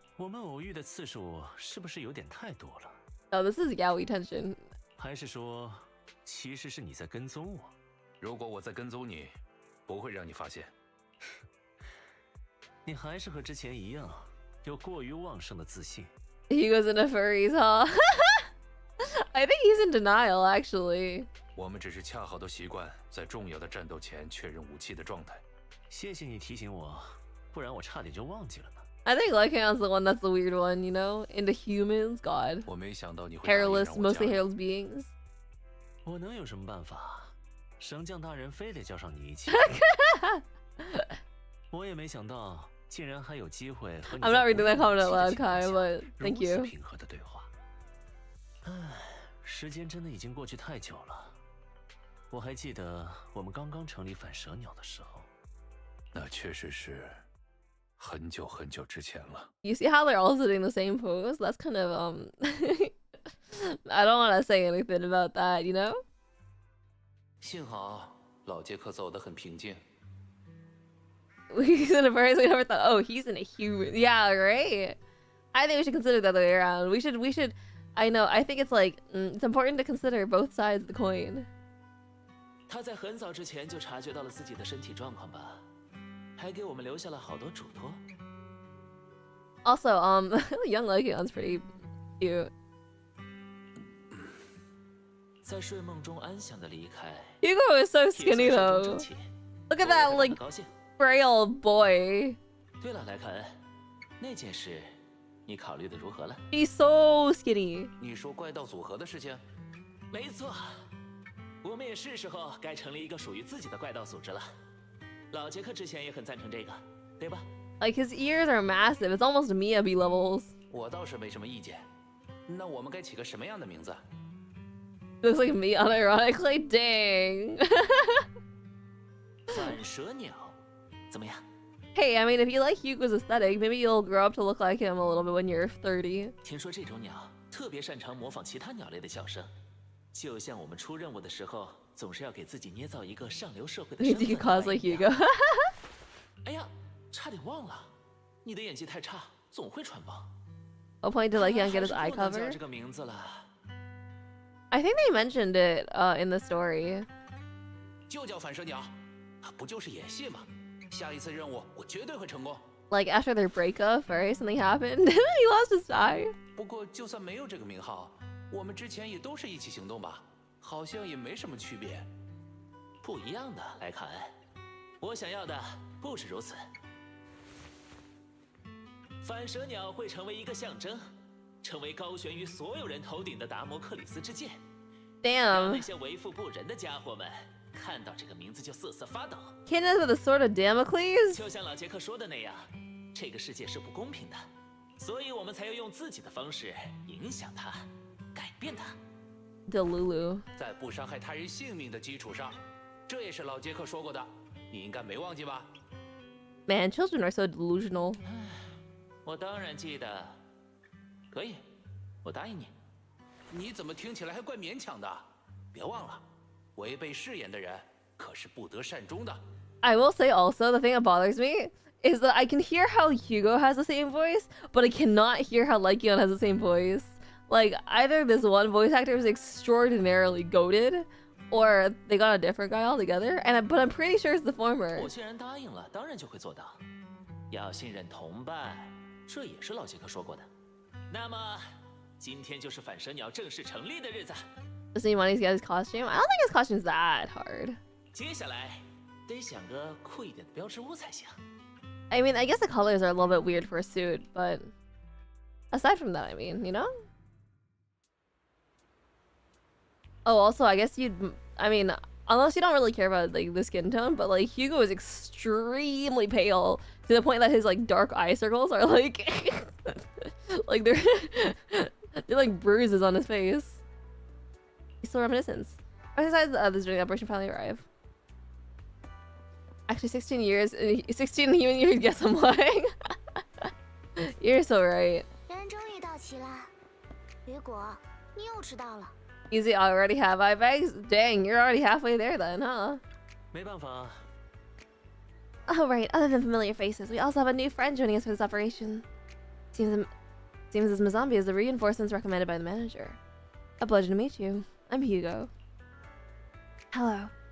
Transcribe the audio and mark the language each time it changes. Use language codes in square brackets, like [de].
[zh] 我们偶遇的次数是不是有点太多了？ [en] Oh, this is yaoi tension. [zh] 还是说，其实是你在跟踪我？如果我在跟踪你，不会让你发现。你还是和之前一样，有过于旺盛的自信。 [en] He goes into furries, huh? I think he's in denial, actually. [zh] 我们只是恰好都习惯在重要的战斗前确认武器的状态。谢谢你提醒我，不然我差点就忘记了呢。 [en] I think Lycaon's the one that's the weird one, you know? Into humans, God. [zh] 我没想到你会 [en] Hairless, mostly hairless beings. [zh] 我能有什么办法？神将大人非得叫上你一起。我也没想到，竟然还有机会和你。 [en] I'm not reading that comment out loud, Kai, but thank you. [zh] 平和的对话。唉，时间真的已经过去太久了。我还记得我们刚刚成立反蛇鸟的时候。那确实是很久很久之前了。 [en] You see how they're all sitting the same pose? That's kind of, I don't want to say anything about that, you know? [zh] 幸好老杰克走得很平静。 [en] He's in a furry, so we never thought, oh, he's in a human. Yeah, right? I think we should consider the other way around. We should, I know, I think it's like, it's important to consider both sides of the coin. [zh] 他在很早之前就察觉到了自己的身体状况吧，还给我们留下了好多嘱托。 [en] Also, young Lycaon's pretty cute. [zh] 在睡梦中安详的离开。 [en] Hugo is so skinny though. Look at that, like, frail boy. [zh] 对了，莱克恩，那件事你考虑的如何了？ [en] He's so skinny. [zh] 你说怪盗组合的事情？没错，我们也是时候该成立一个属于自己的怪盗组织了。老杰克之前也很赞成这个，对吧？ [en] Like his ears are massive. It's almost Miyabi levels. [zh] 我倒是没什么意见。那我们该起个什么样的名字？ [en] Looks like me unironically. Dang. [zh] 反蛇鸟，怎么样？ [en] Hey, I mean, if you like Hugo's aesthetic, maybe you'll grow up to look like him a little bit when you're 30. [zh] 听说这种鸟特别擅长模仿其他鸟类的叫声，就像我们出任务的时候，总是要给自己捏造一个上流社会的身 [en] Means you [zh] 份 [en] can cosplay [zh] 一样。 [en] Hugo. [zh] 哎呀，差点忘了，你的演技太差，总会穿帮。 [en] I'll point to Lycaon get his eye [zh] 还是不能 [en] cover. [zh] 叫这个名字了。 [en] I think they mentioned it in the story. [zh] 就叫反蛇鸟，不就是演戏吗？下一次任务我绝对会成功。 [en] Like after their breakup, right? Something happened. He lost his eye. [zh] 不过就算没有这个名号，我们之前也都是一起行动吧？好像也没什么区别。不一样的，莱卡恩。我想要的不止如此。反蛇鸟会成为一个象征，成为高悬于所有人头顶的达摩克里斯之剑。让那 [en] Damn. [zh] 些为富不仁的家伙们看到这个名字就瑟瑟发抖。 [en] Kidnapped with a sword of Damocles? [zh] 就像老杰克说的那样，这个世界是不公平的，所以我们才要用自己的方式影响它，改变它。 [en] Delulu. [zh] 在不伤害他人性命的基础上，这也是老杰克说过的，你应该没忘记吧？ [en] Man, children are so delusional. [zh] 我当然记得。可以，我答应你。你怎么听起来还怪勉强的？别忘了，违背誓言的人可是不得善终的。 [en] I will say also, the thing that bothers me is that I can hear how Hugo has the same voice, but I cannot hear how Lycaon has the same voice. Like, either this one voice actor is extraordinarily goated, or they got a different guy altogether, but I'm pretty sure it's the former. [zh] 我既然答应了，当然就会做到。要信任同伴，这也是老杰克说过的。那么，今天就是反蛇鸟正式成立的日子。 [en] Does he want to get his costume? I don't think his costume's that hard. [zh] 接下来得想个酷一点的标志物才行。 [en] I mean, I guess the colors are a little bit weird for a suit, but aside from that, I mean, you know? Oh, also, I guess I mean, unless you don't really care about like the skin tone, but like Hugo is extremely pale to the point that his like dark eye circles are like, like they're like bruises on his face. He's still reminiscence. Besides, this during operation finally arrive. Actually, 16 years, 16 human years. Guess I'm lying. You're so right. [zh] 人终于到齐了，雨果，你又迟到了。 [en] Easy, already have eye bags? Dang, you're already halfway there then, huh? [zh] 没办法， [en] Oh right, other than familiar faces, we also have a new friend joining us for this operation. Seems this Mazombi is the reinforcements recommended by the manager. A pleasure to meet you. I'm Hugo. Hello.